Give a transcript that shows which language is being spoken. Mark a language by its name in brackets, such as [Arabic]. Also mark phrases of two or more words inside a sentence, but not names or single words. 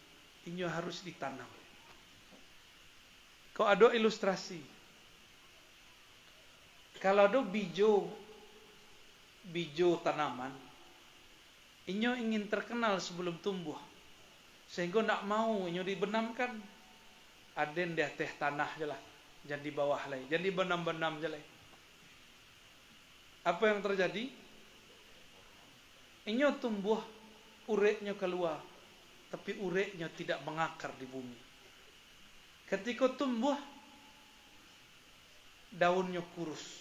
[Indonesian] Ini harus ditanam. Kau ada ilustrasi. Kalau ada bijo tanaman, inyo ingin terkenal sebelum tumbuh. [Minangkabau] Sehingga nak mau inyo dibenamkan. Aden di atas tanah je lah. [Indonesian] Jangan di bawah lah. Jangan di benam-benam je lah. Apa yang terjadi? [Minangkabau] Inyo tumbuh, ureknya keluar. [Indonesian] Tapi ureknya tidak mengakar di bumi. Ketika tumbuh, daunnya kurus.